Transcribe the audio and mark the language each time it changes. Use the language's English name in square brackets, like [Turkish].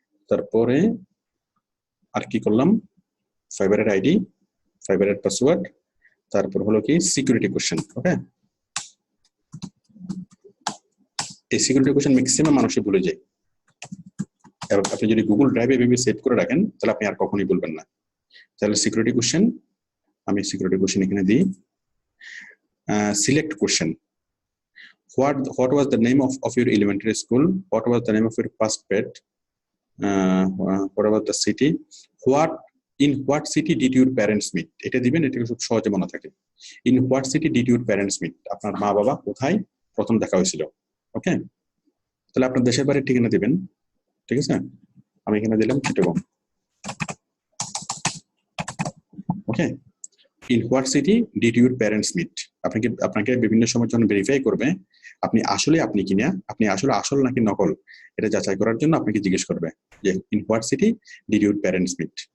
[Bangla] তারপরে আর কি করলাম, ফাইবারের আইডি, ফাইবারের পাসওয়ার্ড, তারপর হলো কি সিকিউরিটি কোশ্চেন। ওকে, এই সিকিউরিটি কোশ্চেন ম্যাক্সিমাম মানুষই ভুলে যায়, এবং আপনি যদি গুগল ড্রাইভে এভাবে সেভ করে রাখেন তাহলে আপনি আর কখনোই বলবেন না। তাহলে সিকিউরিটি কোশ্চেন, আমি সিকিউরিটি কোশ্চেন এখানে দিই। [English] Select question, what was the name of your elementary school, what was the name of your first pet, what about the city, in what city did your parents meet। [Bangla] এটা দিবেন, এটা খুব সহজে মনে থাকে। [English] in what city did your parents meet, [Bangla] আপনার মা বাবা কোথায় প্রথম দেখা হয়েছিল। ওকে, তাহলে আপনার দেশের বাড়ির ঠিকানা দিবেন। ঠিক আছে, আমি এখানে দিলাম চিটাগং। ওকে, [English] in what city did your parents meet, [Bangla] আপনাকে বিভিন্ন সময় যখন ভেরিফাই করবে আপনি কিনা, আপনি আসল নাকি নকল, এটা যাচাই করার জন্য আপনাকে জিজ্ঞেস করবে যে in what city did your parents meet।